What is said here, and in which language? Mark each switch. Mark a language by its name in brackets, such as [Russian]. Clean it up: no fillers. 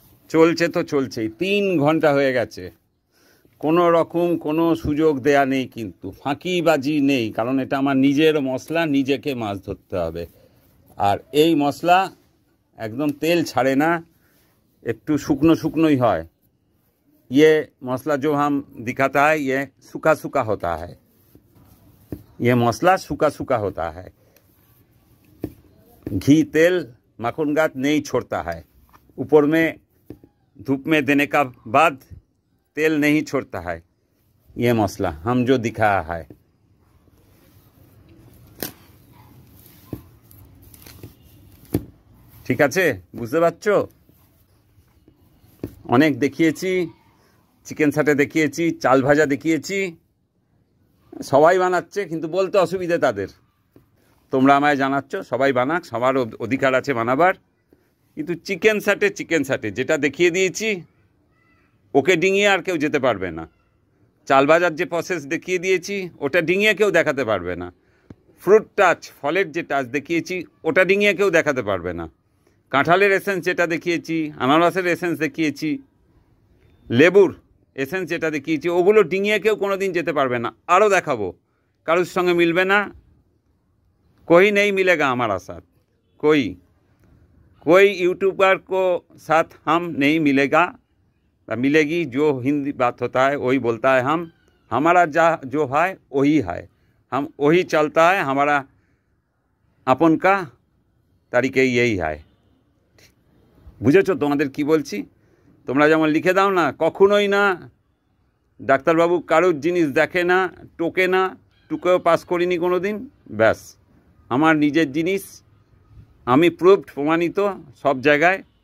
[Bangla] चलছে তো চলছেই, 3 ঘন্টা হয়ে গেছে, কোনো রকম কোনো সুযোগ দেয়া নেই, কিন্তু ফাঁকিবাজি নেই, কারণ এটা আমার নিজের মশলা, নিজেকে মাছ ধরতে হবে। আর এই মশলা একদম তেল ছাড়ে না, একটু শুকনো শুকনোই হয়। [Hindi] ये मसला जो हम दिखाता है ये सूखा सूखा होता है, ये मसला सूखा सूखा होता है। घी तेल माखन गात नहीं छोड़ता है, ऊपर में धूप में देने का बाद तेल नहीं छोड़ता है। ये मसला हम जो दिखाया है, ठीक আছে? [Bangla] বুঝতে পারছো? অনেক দেখিয়েছি, চিকেন সাটে দেখিয়েছি, চাল ভাজা দেখিয়েছি, সবাই বানাচ্ছে, কিন্তু বলতে অসুবিধে তাদের। তোমরা আমায় জানাচ্ছ সবাই বানাক, সবার অধিকার আছে বানাবার, কিন্তু চিকেন সাটে যেটা দেখিয়ে দিয়েছি ওকে ডিঙিয়ে আর কেউ যেতে পারবে না। চাল ভাজার যে প্রসেস দেখিয়ে দিয়েছি ওটা ডিঙিয়ে কেউ দেখাতে পারবে না। ফ্রুট টাচ, ফলের যে টাচ দেখিয়েছি ওটা ডিঙিয়ে কেউ দেখাতে পারবে না। কাঁঠালের এসেন্স যেটা দেখিয়েছি, আনারসের এসেন্স দেখিয়েছি, লেবুর এসেন্স যেটা দেখিয়েছি, ওগুলো ডিঙিয়ে কেউ কোনো দিন যেতে পারবে না। আরও দেখাবো, কারোর সঙ্গে মিলবে না, [Hindi] कोई नहीं मिलेगा हमारा साथ, कोई यूट्यूबर को साथ हम नहीं मिलेगा, मिलेगी। जो हिंदी बात होता है वही बोलता है हम, हमारा जो है वही है, हम वही चलता है, हमारा अपन का तरीके यही है। [Bangla] बुझेছো তোমাদের কি বলছি? তোমরা যেমন লিখে দাও না, কখনোই না ডাক্তারবাবু কারোর জিনিস দেখে না, টোকে না, টুকেও পাস করিনি কোনো দিন, ব্যাস আমার নিজের জিনিস, আমি প্রুভড, প্রমাণিত সব জায়গায়।